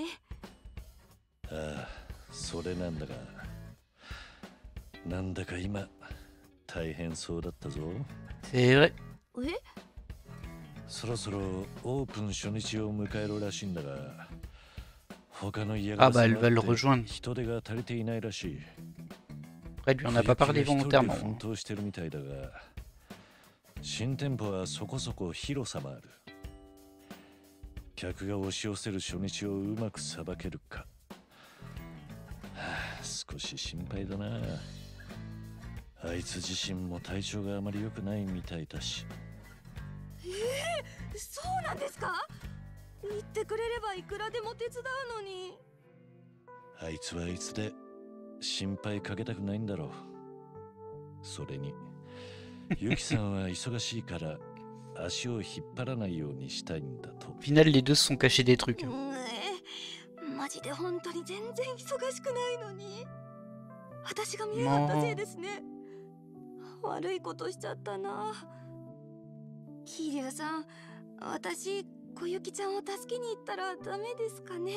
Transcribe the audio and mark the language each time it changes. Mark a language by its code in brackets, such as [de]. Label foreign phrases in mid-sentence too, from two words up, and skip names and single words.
[ja] ああ、それなんだが、なんだか今大変そうだったぞ。 [fr] C'est vrai. [ja] え、そろそろオープン初日を迎えるらしいんだが、他の家 [fr] Ah [ja] が [fr] bah elle [ja] 迫 [fr] va le [ja] って [fr] rejoindre. [ja] 人手が足りていないらしい。 [fr] Après, elle lui en a pas parlé [ja] 小雪が一人で [fr] volontairement. [ja] 奮闘してるみたいだが、新店舗はそこそこ広さもある。客が押し寄せる初日をうまくさばけるか、少し心配だな。あいつ自身も体調があまり良くないみたいだし。そうなんですか？言ってくれればいくらでも手伝うのに。あいつはいつで心配かけたくないんだろう。それにユキさんは忙しいから足を引っ張らないようにしたいんだと。 [fr] Au final, les deux se sont cachés des trucs. Hein. [ja] マジで本当に全然忙しくないのに。私が見え張ったせいですね。悪いことしちゃったな。桐生さん、私小雪ちゃんを助けに行ったらダメですかね？